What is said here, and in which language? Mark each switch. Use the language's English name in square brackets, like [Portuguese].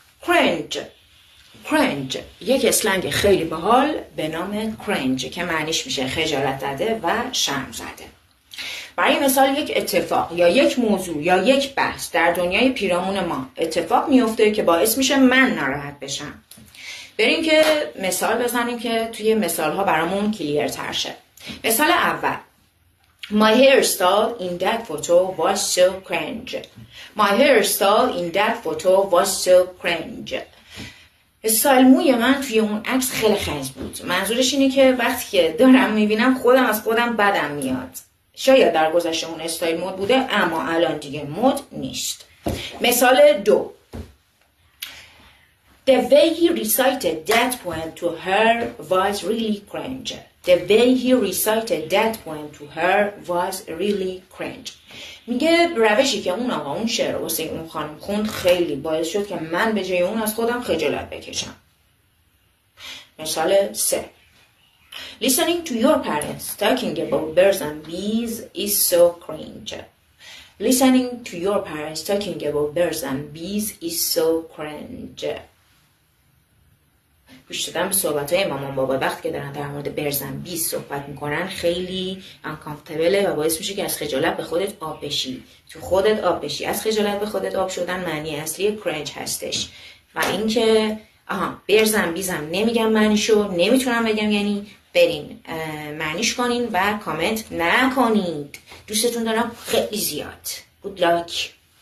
[Persian] کرنج یک اسلنگ خیلی باحال به نام کرنج که معنیش میشه خجالت زده و شرم زده. برای مثال یک اتفاق یا یک موضوع یا یک بحث در دنیای پیرامون ما اتفاق میفته که باعث میشه من ناراحت بشم. بریم که مثال بزنیم که توی مثال ها برامون کلیر تر شه. مثال اول [English] My hairstyle in that photo was so cringe. My hairstyle in that photo was so cringe. [Persian] استایل موی من توی اون عکس خیلی خنج بود. منظورش اینه که وقتی که دارم میبینم خودم از خودم بدم میاد. شاید در گذشته اون استایل مد بوده اما الان دیگه مد نیست. مثال دو [English] The way he recited that poem to her was really cringe. The way he recited that poem to her was really cringe. [Persian] میگه روشی که اون آقا اون شعر واسه اون خانم خوند خیلی باعث شد که من به جای اون از خودم خجالت بکشم. مثال 3 [English] Listening to your parents talking about birds and bees is so cringe. Listening to your parents talking about birds and bees is so cringe. [Persian] گوش دادن به صحبت‌های مامان بابا وقتی که دارن در مورد برز اند بیز صحبت میکنن خیلی uncomfortable و باعث میشه که از خجالت به خودت آب بشی. تو خودت آب بشی. از خجالت به خودت آب شدن معنی اصلی کرنج هستش. و اینکه برز اند بیزم نمیگم معنیشو، نمیتونم بگم، یعنی برین معنیش کنین و کامنت نکنید. دوستتون دارم خیلی زیاد. [English] Good luck.